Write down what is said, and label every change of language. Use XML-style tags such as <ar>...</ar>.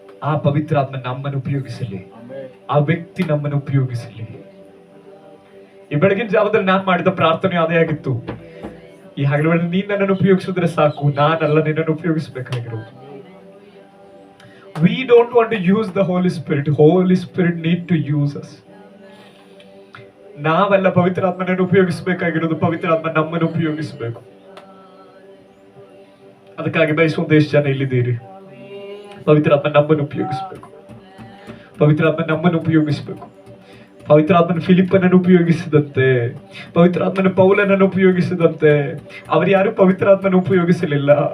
<kn>ಆ ಪವಿತ್ರಾತ್ಮ ನಮ್ಮನ್ನು ಉಪಯೋಗಿಸಲಿ, ಆ ವ್ಯಕ್ತಿ ನಮ್ಮನ್ನು ಉಪಯೋಗಿಸಲಿ. ಈ ಬೆಳಗಿನ ಜಾವದಲ್ಲಿ ನಾನು ಮಾಡಿದ ಪ್ರಾರ್ಥನೆ ಅದೇ ಆಗಿತ್ತು. ಈ ಹಗಲುಗಳಲ್ಲಿ ನೀನ್ ನನ್ನನ್ನು ಉಪಯೋಗಿಸಿದ್ರೆ ಸಾಕು, ನಾನಲ್ಲ ನಿನ್ನನ್ನು ಉಪಯೋಗಿಸಬೇಕಾಗಿರೋದು.</kn> <en>We don't want to use the Holy Spirit. Holy Spirit need to use us.</en> <kn>ನಾವೆಲ್ಲ ಪವಿತ್ರಾತ್ಮನನ್ನು ಉಪಯೋಗಿಸಬೇಕಾಗಿರೋದು, ಪವಿತ್ರಾತ್ಮ ನಮ್ಮನ್ನು ಉಪಯೋಗಿಸಬೇಕು. ಅದಕ್ಕಾಗಿ ಬಯಸುವಂತ ಎಷ್ಟು ಜನ ಇಲ್ಲಿದ್ದೀರಿ? ಪವಿತ್ರಾತ್ಮ ನಮ್ಮನ್ನು ಉಪಯೋಗಿಸಬೇಕು. ಪವಿತ್ರಾತ್ಮ ನಮ್ಮನ್ನು ಉಪಯೋಗಿಸಬೇಕು. ಪವಿತ್ರಾತ್ಮನ ಫಿಲಿಪ್ಪನನ್ನು ಉಪಯೋಗಿಸಿದಂತೆ, ಪವಿತ್ರಾತ್ಮನ ಪೌಲನನ್ನು ಉಪಯೋಗಿಸಿದಂತೆ ಅವರು ಯಾರು ಪವಿತ್ರಾತ್ಮನ ಉಪಯೋಗಿಸಲಿಲ್ಲ.</kn>